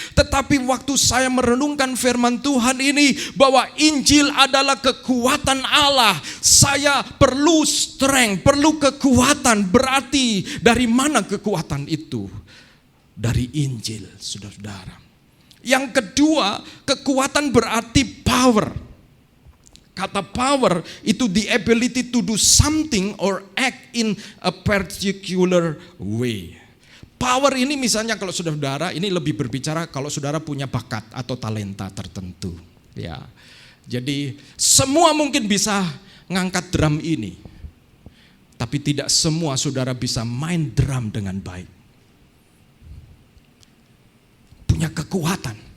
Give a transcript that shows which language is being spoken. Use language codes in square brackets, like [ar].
[id] Tetapi waktu saya merenungkan firman Tuhan ini bahwa Injil adalah kekuatan Allah, saya perlu strength, perlu kekuatan. Berarti dari mana kekuatan itu? Dari Injil, saudara-saudara. Yang kedua, kekuatan berarti power. Kata power itu [en] the ability to do something or act in a particular way. [id] Power ini misalnya kalau saudara, ini lebih berbicara kalau saudara punya bakat atau talenta tertentu. Ya, jadi semua mungkin bisa ngangkat drum ini. Tapi tidak semua saudara bisa main drum dengan baik. Punya kekuatan.